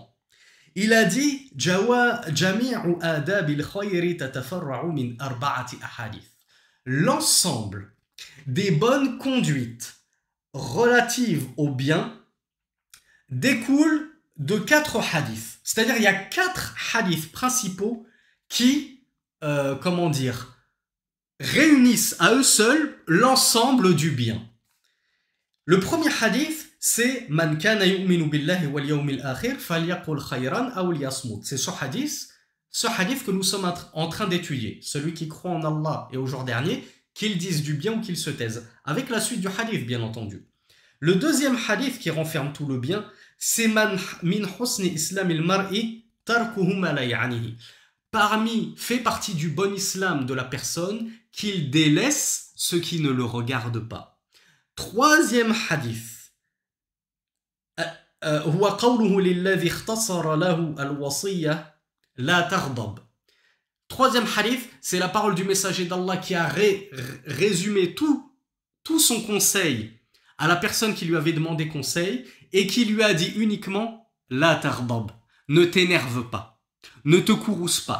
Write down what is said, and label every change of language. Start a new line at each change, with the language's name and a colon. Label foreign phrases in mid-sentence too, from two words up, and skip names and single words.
French: Il a dit l'ensemble des bonnes conduites relatives au bien découle de 4 hadiths. C'est-à-dire il y a 4 hadiths principaux qui, réunissent à eux seuls l'ensemble du bien. Le premier hadith, c'est
Arabic: من كان يؤمن بالله واليوم الآخر فليقل خيرا أو ليصمت.
French: C'est ce hadith que nous sommes en train d'étudier. Celui qui croit en Allah et au jour dernier, qu'il dise du bien ou qu'il se taise. Avec la suite du hadith, bien entendu. Le deuxième hadith qui renferme tout le bien, c'est
Arabic: من من حسن إسلام المرء تركه ما لا يعنيه.
French: Fait partie du bon islam de la personne qu'il délaisse ce qui ne le regarde pas. Troisième hadith.
Arabic: هو قوله للذي اختصر له الوصية لا تغضب.
French: Troisième hadith, c'est la parole du messager d'Allah qui a résumé tout son conseil à la personne qui lui avait demandé conseil et qui lui a dit uniquement
Arabic: لا تغضب,
French: ne t'énerve pas, ne te courrouce pas.